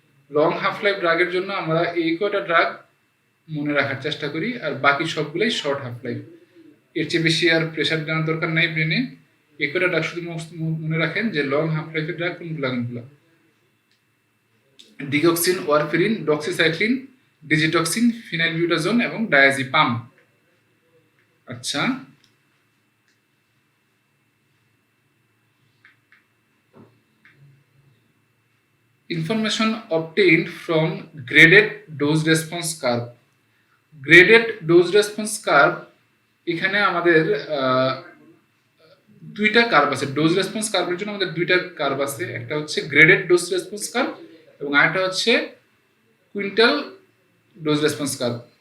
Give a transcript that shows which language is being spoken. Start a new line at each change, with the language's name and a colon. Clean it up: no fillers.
Bangla: Long half life ড্রাগের জন্য আমরা এই কয়টা ড্রাগ মনে রাখার চেষ্টা করি, আর বাকি সবগুলোই শর্ট হাফ লাইফ। এর চেয়ে বেশি আর প্রেশার দেওয়ার দরকার নাই ব্রেনে। এই কয়টা ড্রাগ শুধু মনে রাখেন যে লং হাফ লাইফের ড্রাগ কোনগুলো। ডিগক্সিন, ওয়ারফেরিন, ডক্সিসাইক্লিন, ডিজিটক্সিন, ফিনাইলবিউটাজোন এবং ডায়াজিপাম।
English: আচ্ছা, information obtained from graded dose response curve.
Bangla: Graded dose response curve, এখানে আমাদের দুইটা কার্ভ আছে। ডোজ রেসপন্স কার্ভের জন্য আমাদের দুইটা কার্ভ আছে, একটা হচ্ছে গ্রেডেড ডোজ রেসপন্স কার্ভ এবং আরেকটা হচ্ছে কুইন্টাল ডোজ রেসপন্স কার্ভ।